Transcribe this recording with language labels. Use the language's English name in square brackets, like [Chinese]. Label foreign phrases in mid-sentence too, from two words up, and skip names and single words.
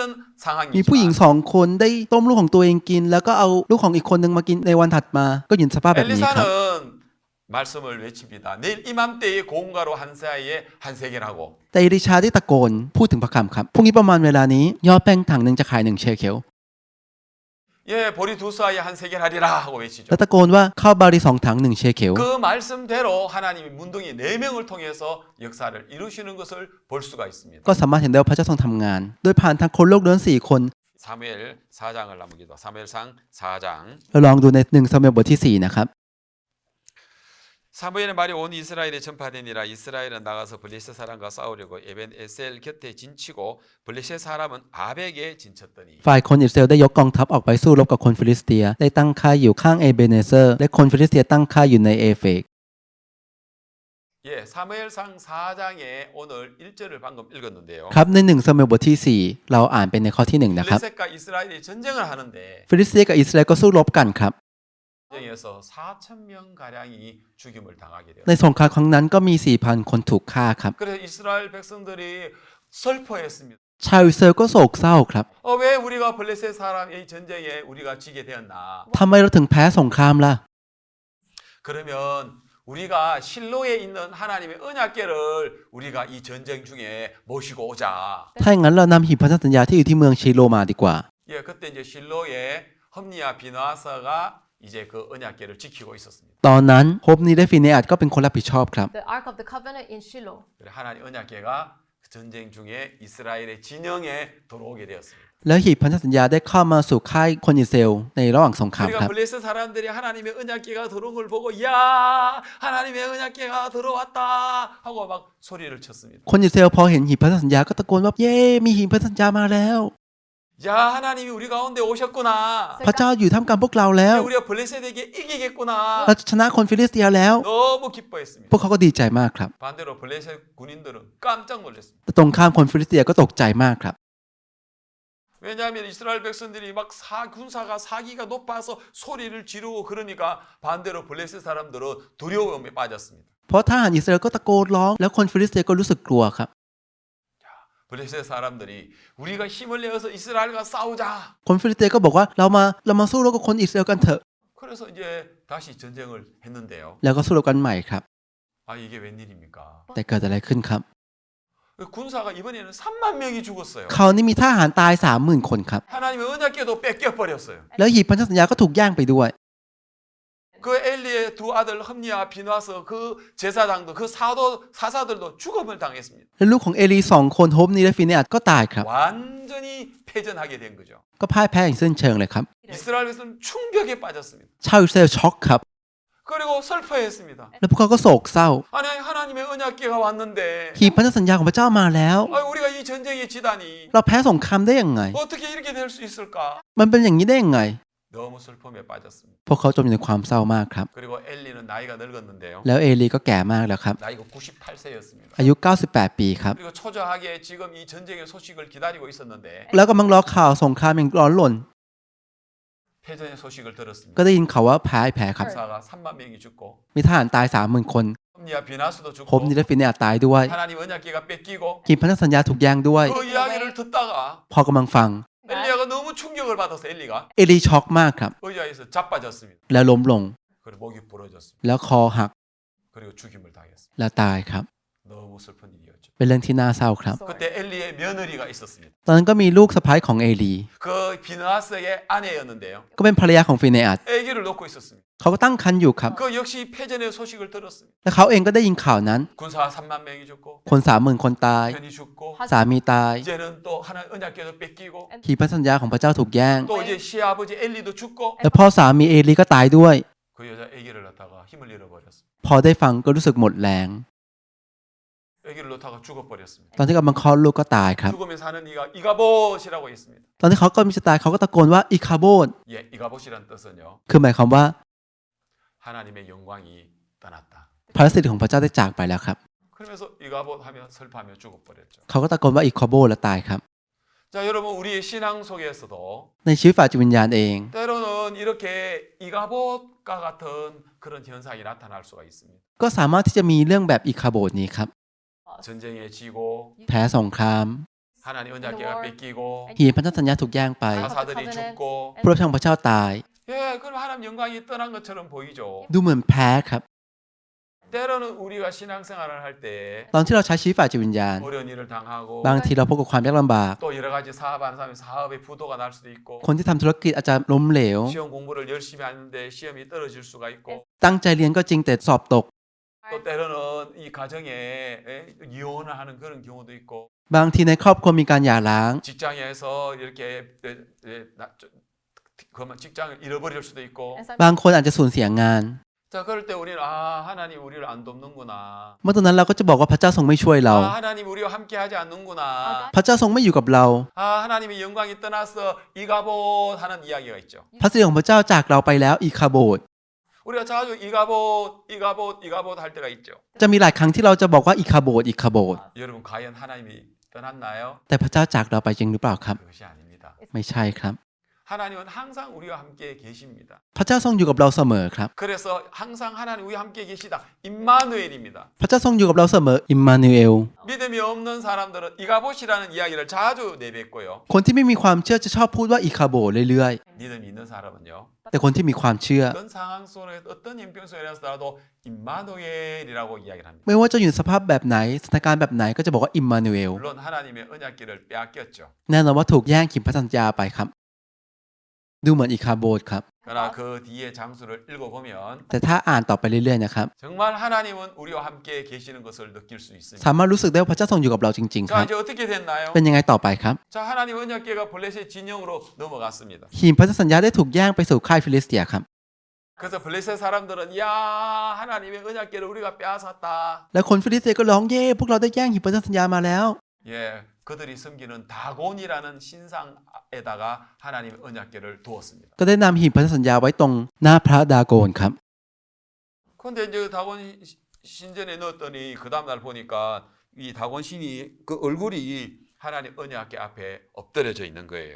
[Thai] มีผู้หญิง [Korean] 상황이지만 [Thai] 2 คนได้ต้มลูกของตัวเองกิน แล้วก็เอาลูกของอีกคนหนึ่งมากินในวันถัดมา ก็อยู่ในสภาพแบบนี้ครับ [Korean] 엘리사는 말씀을 외칩니다. 내일 이맘때에 고운가루 한 세아에 한 세겔하고 [Thai] แต่อิริชาได้ตะโกนพูดถึงพระคำครับพรุ่งนี้ประมาณเวลานี้ยอดแป้งถังหนึ่งจะขาย1 เชเคล [Korean] 예 보리 두 세아에 한 세겔 하리라 하고 외치죠. [Thai] แล้วตะโกนว่าข้าวบารี2 ถัง1 เชเคล [Korean] 그 말씀대로 하나님이 문둥이 4명을 통해서 역사를 이루시는 것을 볼 수가 있습니다. [Thai] ก็สามารถเห็นได้ว่าพระเจ้าทรงทำงาน โดยผ่านทางคนโลกเลื้อน4 คน [Korean] 사무엘 4장을 나무기도 사무엘상 4장 [Thai] เราลองดูใน1 ซามูเอลบทที่4นะครับ [Korean] 사무엘의 말이 온 이스라엘에 전파되니라. 이스라엘은 나가서 블레셋 사람과 싸우려고 에벤 에셀 곁에 진치고 블레셋 사람은 아벡에 진쳤더니 [Thai] ฝ่ายคนอิสราเอลได้ยกกองทัพออกไปสู้รบกับคนฟิลิสเตียได้ตั้งค่ายอยู่ข้างเอเบเนเซอร์และคนฟิลิสเตียตั้งค่ายอยู่ในเอเฟก [Korean] 예, 사무엘상 4장에 오늘 1절을 방금 읽었는데요. [Thai] ครับใน1 ซามูเอลบทที่ 4 เราอ่านเป็นในข้อที่1นะครับ [Korean] 블레셋과 이스라엘이 전쟁을 하는데 [Thai] ฟิลิสเตียกับอิสราเอลก็สู้รบกันครับ [Korean] 전쟁에서 4,000명 가량이 죽임을 당하게 돼요. [Thai] ในสงครามครั้งนั้นก็มี 4,000 คนถูกฆ่าครับ [Korean] 그래서 이스라엘 백성들이 슬퍼했습니다. [Thai] ชาวอิสราเอลก็โศกเศร้าครับ [Korean] 왜 우리가 블레셋 사람의 전쟁에 우리가 지게 되었나? [Thai] ทำไมเราถึงแพ้สงครามล่ะ [Korean] 그러면 우리가 실로에 있는 하나님의 언약궤를 우리가 이 전쟁 중에 모시고 오자. [Thai] ถ้าอย่างนั้นเรานำหีบพันธสัญญาที่อยู่ที่เมืองชีโลมาดีกว่า [Korean] 예, 그때 이제 실로에 험리와 비나사가 이제 그 언약궤를 지키고 있었습니다. [Thai] ตอนนั้นโฮปนีและฟิเนอัสก็เป็นคนรับผิดชอบครับ [English] The Ark of the Covenant in Shiloh. [Korean] 그래, 하나님 언약궤가 전쟁 중에 이스라엘의 진영에 들어오게 되었습니다. [Thai] แล้วหีบพันธสัญญาได้เข้ามาสู่ค่ายคนอิสราเอลในระหว่างสงครามค [Korean] 그러니까 [Thai] รับ [Korean] 블레셋 사람들이 하나님의 언약궤가 들어온 걸 보고 야 하나님의 언약궤가 들어왔다 하고 막 소리를 쳤습니다. [Thai] คนอิสราเอลพอเห็นหีบพันธสัญญาก็ตะโกนว่าเย้มีหีบพันธสัญญามาแล้ว [Korean] 야 하나님이 우리 가운데 오셨구나. [Thai] พระเจ้าอยู่ท่ามกลางพวกเราแล้ว [Korean] 우리가 블레셋에게 이기겠구나. [Thai] เราจะชนะคนฟิลิสเตียแล้ว [Korean] 너무 기뻐했습니다. [Thai] พวกเขาก็ดีใจมากครับ [Korean] 반대로 블레셋 군인들은 깜짝 놀랐습니다. [Thai] แต่ตรงข้ามคนฟิลิสเตียก็ตกใจมากครับ [Korean] 왜냐하면 이스라엘 백성들이 막 군사가 사기가 높아서 소리를 지르고 그러니까 반대로 블레셋 사람들은 두려움에 빠졌습니다. [Thai] เพราะทหารอิสราเอลก็ตะโกนร้องแล้วคนฟิลิสเตียก็รู้สึกกลัวครับ [Korean] 블레셋 사람들이 우리가 힘을 내어서 이스라엘과 싸우자. [Thai] คนฟิลิสเตียก็บอกว่าเรามาสู้รบกับคนอิสราเอลกันเถอะ [Korean] 그래서 이제 다시 전쟁을 했는데요. [Thai] แล้วก็สู้รบกันใหม่ครับ [Korean] 아 이게 웬일입니까? [Thai] แต่เกิดอะไรขึ้นครับ [Korean] 군사가 이번에는 3만 명이 죽었어요. [Thai] คราวนี้มีทหารตาย 30,000 คนครับ [Korean] 하나님의 언약궤도 뺏겨버렸어요. [Thai] แล้วหีบพันธสัญญาก็ถูกแย่งไปด้วย [Korean] 그 엘리의 두 아들 험리와 비나서 그 제사장도 그 사사들도 죽음을 당했습니다. [Thai] แล้วลูกของเอลี2 คนโฮปนีและฟิเนอัสก็ตายครับ [Korean] 완전히 패전하게 된 거죠. [Thai] ก็พ่ายแพ้อย่างสิ้นเชิงเลยครับ [Korean] 이스라엘에서는 충격에 빠졌습니다. [Thai] ชาวอิสราเอลช็อกครับ [Korean] 그리고 슬퍼했습니다. [Thai] แล้วพวกเขาก็โศกเศร้า [Korean] 아니 하나님의 언약궤가 왔는데 [Thai] หีบพันธสัญญาของพระเจ้ามาแล้ว [Korean] 우리가 이 전쟁에 지다니 [Thai] เราแพ้สงครามได้ยังไง [Korean] 어떻게 이렇게 될 수 있을까? [Thai] มันเป็นอย่างนี้ได้ยังไง [Korean] 너무 슬픔에 빠졌습니다. [Thai] พวกเขาจมอยู่ในความเศร้ามากครับ [Korean] 그리고 엘리는 나이가 늙었는데요. [Thai] แล้วเอลีก็แก่มากแล้วครับ [Korean] 나이가 98세였습니다. [Thai] อายุ 98 ปีครับ [Korean] 그리고 초조하게 지금 이 전쟁의 소식을 기다리고 있었는데 [Thai] แล้วกำลังรอข่าวสงครามอย่างร้อนรน [Korean] 패전의 소식을 [Thai] ก็ [Korean] 들었습니다. [Thai] ได้ยินข่าวว่าแพ้ครับ [Korean] 군사가 3만 명이 죽고 [Thai] มีทหารตาย 30,000 คน [Korean] 험리와 비나스도 [Thai] โฮปนี [Korean] 죽고 [Thai] และฟิเนอัสตายด้วย [Korean] 하나님 언약궤가 뺏기고 [Thai] หีบพันธสัญญาถูกแย่งด้วย [Korean] 그 이야기를 듣다가 [Thai] พอกำลังฟัง [Korean] 엘리야가 너무 충격을 받아서 엘리가 [Thai] เอลีช็อกมากครับ [Korean] 의자에서 자빠졌습니다. [Thai] แล้วล้มลง [Korean] 그리고 목이 부러졌습니다. [Thai] แล้วคอหัก [Korean] 그리고 죽임을 당했습니다. [Thai] แล้วตายครับ [Korean] 너무 슬픈 일이었죠. [Thai] เป็นเรื่องที่น่าเศร้าครับ [Korean] 그때 엘리의 며느리가 있었습니다. [Thai] ตอนนั้นก็มีลูกสะใภ้ของเอลี [Korean] 그 비느하스의 아내였는데요. [Thai] ก็เป็นภรรยาของฟิเนอัส [Korean] 아기를 놓고 있었습니다. [Thai] เขาก็ตั้งครรภ์อยู่ครับ [Korean] 그 역시 패전의 소식을 들었습니다. [Thai] และเขาเองก็ได้ยินข่าวนั้น [Korean] 군사 3만 명이 죽고 [Thai] คน 30,000 คนตาย [Korean] 편이 죽고 [Thai] สามีตาย [Korean] 이제는 또 하나 언약궤도 뺏기고 [Thai] หีบพันธสัญญาของพระเจ้าถูกแย่ง [Korean] 또 이제 시아버지 엘리도 죽고 [Thai] และพ่อสามีเอลีก็ตายด้วย [Korean] 그 여자 아기를 낳다가 힘을 잃어버렸습니다. [Thai] พอได้ฟังก็รู้สึกหมดแรง [Korean] 아기를 놓다가 죽어버렸습니다. [Thai] ตอนที่กำลังคลอดลูกก็ตายครับ [Korean] 죽으면 사는 이가 이가봇이라고 했습니다. [Thai] ตอนที่เขาก็มีจะตายเขาก็ตะโกนว่าอิคาโบด [Korean] 예, 이가봇이란 뜻은요. [Thai] คือหมายความว่า [Korean] 하나님의 영광이 떠났다. [Thai] พระสิทธิ์ของพระเจ้าได้จากไปแล้วครับ [Korean] 그러면서 이가봇 하며 슬퍼하며 죽어버렸죠. [Thai] เขาก็ตะโกนว่าอิคาโบดแล้วตายครับ [Korean] 자, 여러분 우리의 신앙 속에서도 [Thai] ในชีวิตฝ่ายจิตวิญญาณเอง [Korean] 때로는 이렇게 이가봇과 같은 그런 현상이 나타날 수가 있습니다. [Thai] ก็สามารถที่จะมีเรื่องแบบอิคาโบดนี้ครับ [Korean] 전쟁에 지고 [Thai] แพ้สงคราม [Korean] 하나님 언약궤가 뺏기고 [Thai] หีบพันธสัญญาถูกแย่งไป [Korean] 사사들이 죽고 [Thai] ผู้รับใช้ของพระเจ้าตาย [Korean] 예, 그럼 하나님 영광이 떠난 것처럼 보이죠. [Thai] ดูเหมือนแพ้ครับ [Korean] 때로는 우리가 신앙생활을 할 때 [Thai] ตอนที่เราใช้ชีวิตฝ่ายจิตวิญญาณ [Korean] 어려운 일을 당하고 [Thai] บางทีเราพบกับความยากลำบาก [Korean] 또 여러 가지 사업하는 사람이 사업에 부도가 날 수도 있고 [Thai] คนที่ทำธุรกิจอาจจะล้มเหลว [Korean] 시험 공부를 열심히 하는데 시험이 떨어질 수가 있고 [Thai] ตั้งใจเรียนก็จริงแต่สอบตก [Korean] 또 때로는 이 가정에 이혼을 하는 그런 경우도 있고 [Thai] บางทีในครอบครัวมีการหย่าร้าง [Korean] 직장에서 이렇게 그만 직장을 잃어버릴 수도 있고 [Thai] บางคนอาจจะสูญเสียงาน [Korean] 자 그럴 때 우리는 하나님 우리를 안 돕는구나 [Thai] เมื่อตอนนั้นเราก็จะบอกว่าพระเจ้าทรงไม่ช่วยเรา [Korean] 하나님 우리와 함께하지 않는구나 [Thai] พระเจ้าทรงไม่อยู่กับเรา [Korean] 하나님의 영광이 떠나서 이가봇 하는 이야기가 있죠 [Thai] พระสิริของพระเจ้าจากเราไปแล้วอีคาโบด [Korean] 우리가 자주 이가봇 할 때가 있죠 [Thai] จะมีหลายครั้งที่เราจะบอกว่าอีคาโบดอีคาโบด [Korean] 여러분 과연 하나님이 떠났나요? [Thai] แต่พระเจ้าจากเราไปจริงหรือเปล่าครับ [Korean] 그것이 아닙니다 [Thai] ไม่ใช่ครับ [Korean] 하나님은 항상 우리와 함께 계십니다. [Thai] พระเจ้าทรงอยู่กับเราเสมอครับ [Korean] 그래서 항상 하나님 우리와 함께 계시다. 임마누엘입니다. [Thai] พระเจ้าทรงอยู่กับเราเสมออิมมานูเอล [Korean] 믿음이 없는 사람들은 이가봇이라는 이야기를 자주 내뱉고요. [Thai] คนที่ไม่มีความเชื่อจะชอบพูดว่าอิคาโบเรื่อย [Korean] 믿음이 있는 사람은요. [Thai] ๆ แต่คนที่มีความเชื่อ [Korean] 어떤 상황 속에 어떤 형편 속에서라도 임마누엘이라고 이야기를 합니다. [Thai] ไม่ว่าจะอยู่ในสภาพแบบไหนสถานการณ์แบบไหนก็จะบอกว่าอิมมานูเอล [Korean] 물론 하나님의 언약궤를 빼앗겼죠. [Thai] แน่นอนว่าถูกแย่งขีดพระสัญญาไปครับ ดูเหมือนอิคาโบดครับ [Korean] 그러나 그 뒤에 장수를 읽어보면 [Thai] แต่ถ้าอ่านต่อไปเรื่อยๆนะครับ [Korean] 정말 하나님은 우리와 함께 계시는 것을 느낄 수 있습니다. [Thai] สามารถรู้สึกได้ว่าพระเจ้าทรงอยู่กับเราจริงๆค [Korean] 자 [Thai] รับ [Korean] 이제 어떻게 됐나요? [Thai] เป็นยังไงต่อไปครับ [Korean] 자 하나님 언약궤가 블레셋 진영으로 넘어갔습니다. [Thai] ขีดพระสัญญาได้ถูกแย่งไปสู่ค่ายฟิลิสเตียครับ [Korean] 그래서 블레셋 사람들은 야 하나님의 언약궤를 우리가 빼앗았다. [Thai] แล้วคนฟิลิสเตียก็ร้องเย่พวกเราได้แย่งขีดพระสัญญามาแล้ว [Korean] 예, 그들이 섬기는 다곤이라는 신상에다가 하나님의 언약궤를 두었습니다. [Thai] ก็ได้นำหีบพันธสัญญาไว้ตรงหน้าพระดาโกนครับ [Korean] 그런데 이제 다곤 신전에 넣었더니 그 다음날 보니까 이 다곤 신이 그 얼굴이 하나님 언약궤 앞에 엎드려져 있는 거예요.